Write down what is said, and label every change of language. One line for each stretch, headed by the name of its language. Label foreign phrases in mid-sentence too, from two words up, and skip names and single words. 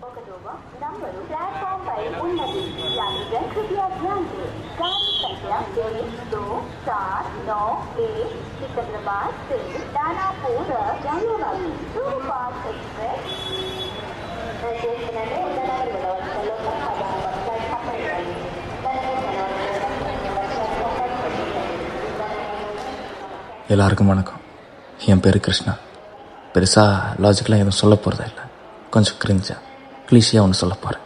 Hindi: नंबर प्लेटफॉर्म पर उन्नति यात्रीगण कृपया ध्यान दें। गाड़ी संख्या 12791 सिकंदराबाद से दानापुर जाने वाली सुपरफास्ट एक्सप्रेस
Tamil: எல்லாருக்கும் வணக்கம். என் பேர் கிருஷ்ணா. பெருசாக லாஜிக்கலாக எதுவும் சொல்ல போகிறதா இல்லை, கொஞ்சம் கிளீஷியாக ஒன்று சொல்ல போகிறேன்.